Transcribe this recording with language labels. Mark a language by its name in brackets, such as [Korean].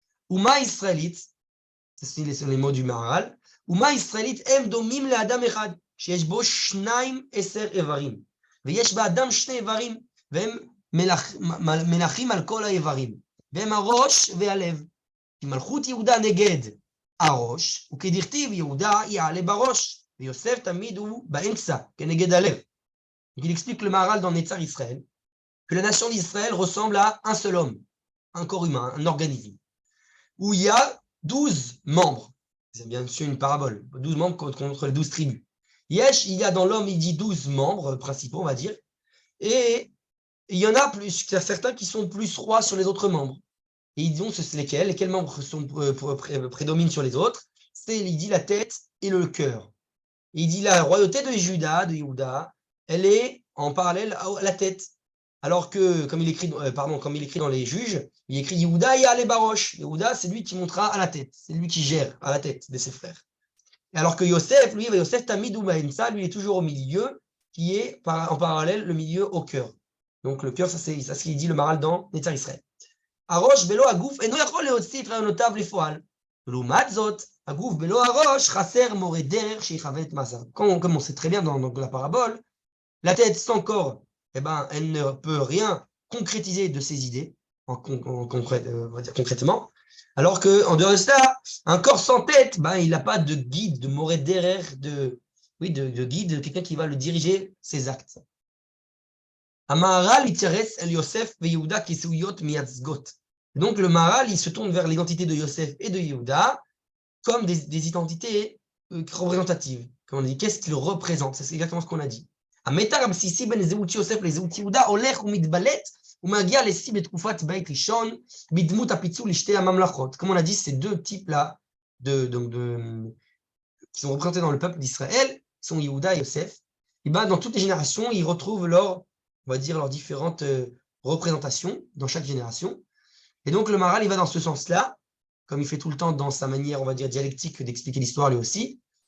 [Hebrew] Uma israélite, [French] c'est les mots du Maharal, [Hebrew] Uma israélite em domim le Adam echad, שיש בו 12 איברים, ויש באדם 2 איברים, והם מלכים על כל האיברים, והם הראש והלב. כי מלכות יהודה נגד הראש, וכדכתיב יהודה יעלה בראש, ויוסף תמיד הוא באמצע, כנגד הלב. [French] Il explique le Maharal dans Netzar Israël que la nation d'Israël ressemble à un seul homme, un corps humain, un organisme, où il y a 12 membres. C'est bien sûr une parabole, 12 membres contre les 12 tribus. Il y a dans l'homme, il dit 12 membres principaux, on va dire, et il y en a plus, il y a certains qui sont plus rois sur les autres membres. Et ils disent c'est lesquels membres prédominent sur les autres. Il dit la tête et le cœur. Et il dit la royauté de Juda, de Yehuda, elle est en parallèle à la tête. Alors que, comme il écrit dans les Juges, il écrit [Hebrew] Yehuda et Ale Barosh. [French] Yehuda, c'est lui qui montera à la tête, c'est lui qui gère à la tête de ses frères. Et alors que Yosef, lui, [Hebrew] Yosef Tamid ou Maïmsa, [French] lui, il est toujours au milieu, qui est en parallèle le milieu au cœur. Donc le cœur, ça c'est ce qu'il dit le Maharal dans Netzar Israël. [Hebrew] הראש בלא הגוף אינו יכול להוציא את רעיונותיו לפועל. ולעומת זאת, הגוף בלא הראש חסר מורה דרך שיחווה את מעשיו. [French] Comme on sait très bien dans la parabole, la tête sans corps, elle ne peut rien concrétiser de ses idées, on va dire concrètement, alors qu'en dehors de cela, un corps sans tête, il n'a pas de guide, de moré derrière, de guide, de quelqu'un qui va le diriger ses actes. [Hebrew] המהר"ל מתייחס אל יוסף ויהודה כזהויות מייצגות. [French] Donc le Maharal, il se tourne vers l'identité de Yosef et de Yehuda comme des identités représentatives. Comme on dit, qu'est-ce qu'ils représentent? C'est exactement ce qu'on a dit. [Hebrew] המתח הבסיסי בין זהות יוסף לזהות יהודה הולך ומתבלט ומגיע לשיא בתקופת בית ראשון בדמות הפיצול לשתי הממלכות. [French] Comme on a dit, ces deux types-là qui sont représentés dans le peuple d'Israël, sont Yehuda et Yosef. Et dans toutes les générations, ils retrouvent leurs différentes représentations dans chaque génération. Et donc le Maharal, il va dans ce sens-là, comme il fait tout le temps dans sa manière, on va dire, dialectique d'expliquer l'histoire lui aussi.